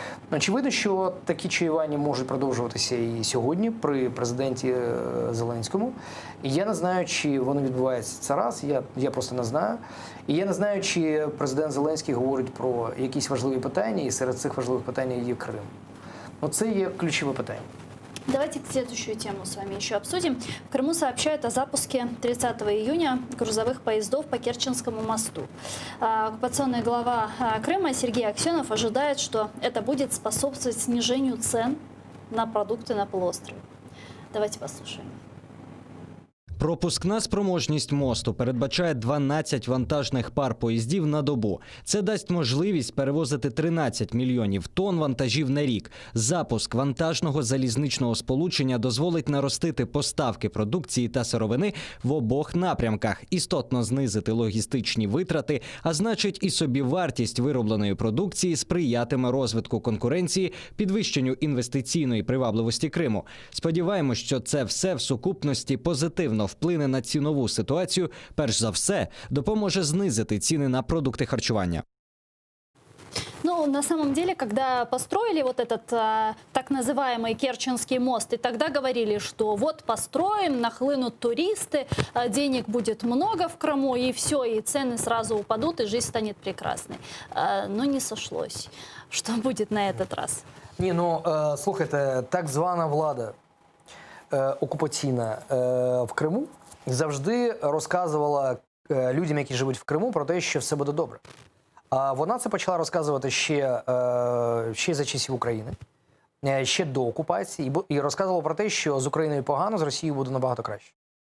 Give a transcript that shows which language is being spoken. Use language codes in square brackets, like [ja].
[uk] Очевидно, що такі чаювання можуть продовжуватися і сьогодні при президенті Зеленському. І я не знаю, чи воно відбувається це раз, я просто не знаю. І я не знаю, чи президент Зеленський говорить про якісь важливі питання, і серед цих важливих питань є Крим. Це є ключове питання. [ru] Давайте следующую тему с вами еще обсудим. В Крыму сообщают о запуске 30 июня грузовых поездов по Керченскому мосту. Оккупационный глава Крыма Сергей Аксенов ожидает, что это будет способствовать снижению цен на продукты на полуострове. Давайте послушаем. [uk] Пропускна спроможність мосту передбачає 12 вантажних пар поїздів на добу. Це дасть можливість перевозити 13 мільйонів тонн вантажів на рік. Запуск вантажного залізничного сполучення дозволить наростити поставки продукції та сировини в обох напрямках, істотно знизити логістичні витрати, а значить і собівартість виробленої продукції сприятиме розвитку конкуренції, підвищенню інвестиційної привабливості Криму. Сподіваємось, що це все в сукупності позитивно вплине на цінову ситуацію, перш за все, допоможе знизити ціни на продукти харчування. [ru] Ну, на самом деле, когда построили вот этот так называемый Керченский мост, и тогда говорили, что вот построим, нахлынут туристы, денег будет много в Крыму, и все, и цены сразу упадут, и жизнь станет прекрасной. Но не сошлось. Что будет на этот раз? [uk] Ні, слухайте, так звана влада окупаційна в Криму завжди розказувала людям, які живуть в Криму, про те, що все буде добре. А вона це почала розказувати ще за часів України, ще до окупації, і розказувала про те, що з Україною погано, з Росією буде набагато краще.